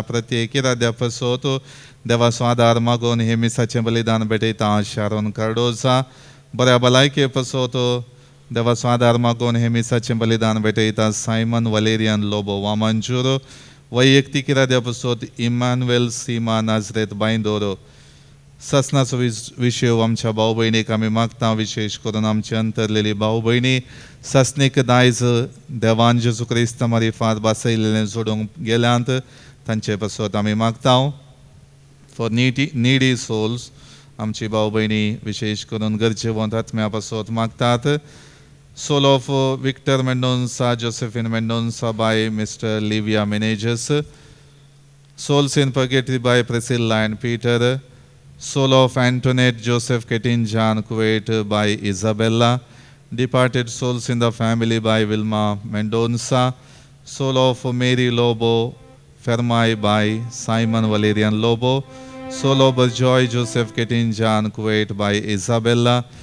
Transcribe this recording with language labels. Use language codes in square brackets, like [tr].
[gom] प्रत्येक इराद्या पसोत देवा स्वादार मागून हे मिसाचें बलिदान भेटयता. शारोन कार्डोजा बऱ्या भलायके पसोत देवा स्वादार मागून हे मिसाचें बलिदान भेटयता. सायमन वलेरियन लोबो वामंजूर वैयक्तीक इराद्या पसोत इमानुएल सीमा नाझरेत बांदोरो. ससनाचो विशय आमच्या भाऊ भयणीक आमी मागता. विशेष करून आमची अंतरलेली भाऊ भयणी ससनीक दायज देवान जेजू क्रिस्त मारिफात बसयलेलें जोडूंक गेल्यांत तांचे पसोत आमी मागता. [en] for needy souls [gom] आमची भाऊ भयणी विशेष करून गरजेवंत आत्म्या पसोत मागतात. [en] Soul of Victor Mendonca Josephine Mendonca by mister Livia Menezes. Souls in purgatory by Priscilla and Peter. Soul of Antoinette Joseph Ketinjan Kuwait by Isabella. Departed souls in the family by Wilma Mendonça. Soul of Mary Lobo Fermai by Simon Valerian Lobo. Soul of Joy Joseph Ketinjan Kuwait by Isabella.